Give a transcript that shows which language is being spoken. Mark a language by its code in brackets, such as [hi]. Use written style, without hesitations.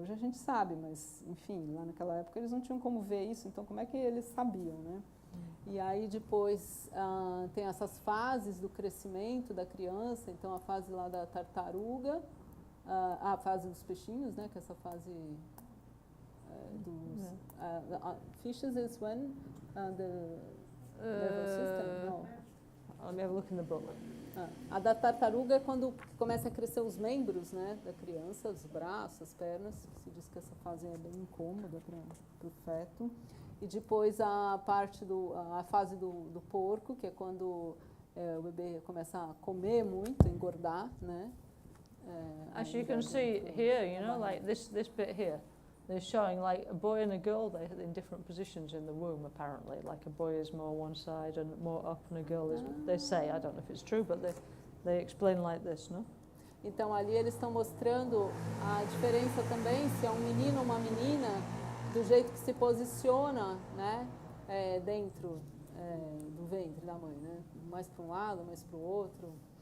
[pt] Hoje a gente sabe, mas, enfim, lá naquela época eles não tinham como ver isso, então como é que eles sabiam, né? E aí depois tem essas fases do crescimento da criança, então a fase lá da tartaruga, A fase dos peixinhos, né? Que é essa fase dos... [en] fishes is when the nervous system? No. Let me have a look in the book. [pt] A da tartaruga é quando começa a crescer os membros, né, da criança, os braços, as pernas. Se diz que essa fase é bem incômoda para o feto. E depois a fase do porco, que é quando o bebê começa a comer muito, engordar, né? [en] As you can see here, you know, like this bit here, they're showing like a boy and a girl, they're in different positions in the womb apparently. Like a boy is more one side and more up, and a girl is, they say, I don't know if it's true, but they explain like this, no? [pt] Então ali eles estão mostrando a diferença também, se é um menino ou uma menina, do jeito que se posiciona, né, dentro do ventre da mãe, né? Mais para um lado, mais para o outro.